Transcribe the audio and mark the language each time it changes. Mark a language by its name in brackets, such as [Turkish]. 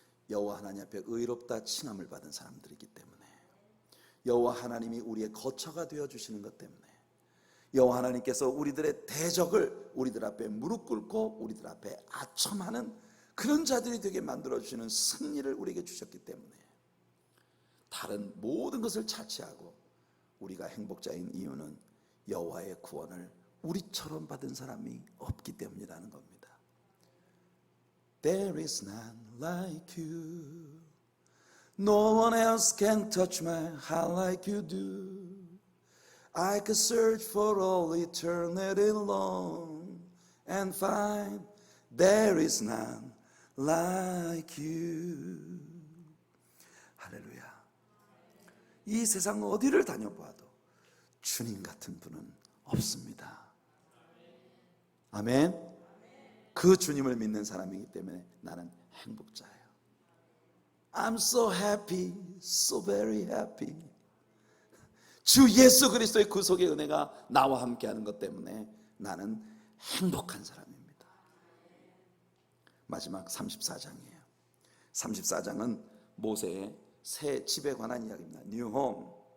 [Korean] 여호와 하나님 앞에 의롭다 칭함을 받은 사람들이기 때문에, 여호와 하나님이 우리의 거처가 되어주시는 것 때문에, 여호와 하나님께서 우리들의 대적을 우리들 앞에 무릎 꿇고 우리들 앞에 아첨하는 그런 자들이 되게 만들어주시는 승리를 우리에게 주셨기 때문에 다른 모든 것을 차치하고 우리가 행복자인 이유는 여호와의 구원을 우리처럼 받은 사람이 없기 때문이라는 겁니다. [English] There is none like you. No one else can touch my heart like you do. I could search for all eternity long and find there is none like you. [Korean] 할렐루야. 이 세상 어디를 다녀봐도 주님 같은 분은 없습니다. 아멘. 그 주님을 믿는 사람이기 때문에 나는 행복자예요. [English] I'm so happy, so very happy. [Korean] 주 예수 그리스도의 구속의 은혜가 나와 함께하는 것 때문에 나는 행복한 사람입니다. 마지막 34장이에요. 34장은 모세의 새 집에 관한 이야기입니다. [English] New home.